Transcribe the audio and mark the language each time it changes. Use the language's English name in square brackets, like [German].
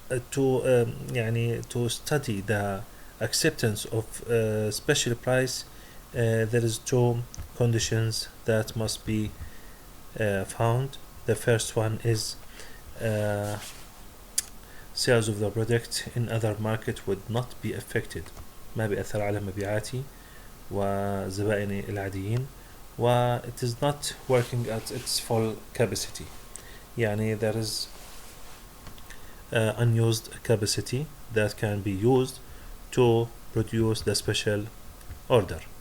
[English] To study the acceptance of special price, there is two conditions that must be found. The first one is sales of the product in other market would not be affected. [Arabic] ما بيأثر على مبيعاتي وزبائني العاديين. [English] و it is not working at its full capacity. يعني there is unused capacity that can be used to produce the special order.